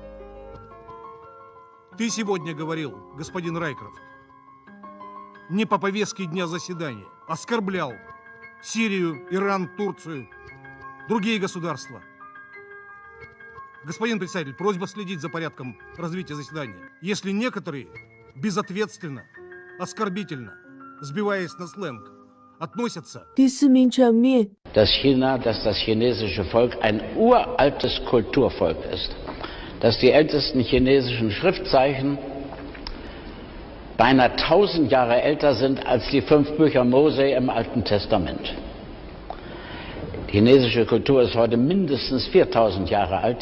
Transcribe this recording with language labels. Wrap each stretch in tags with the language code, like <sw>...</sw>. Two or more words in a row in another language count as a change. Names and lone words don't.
<ru>Ты сегодня говорил, господин Райкрофт, не по повестке дня заседания, оскорблял Сирию, Иран, Турцию, другие государства. Господин председатель, просьба следить за порядком развития заседания. Если некоторые безответственно, оскорбительно, сбиваясь на сленг, относятся...</ru> <zh>第四名场面。</zh> <de>dass das chinesische Volk ein uraltes Kulturvolk ist, dass die ältesten chinesischen Schriftzeichen beinahe 1000 Jahre älter sind als die 5 Bücher Mose im Alten Testament. Die chinesische Kultur ist heute mindestens 4000 Jahre alt.</de>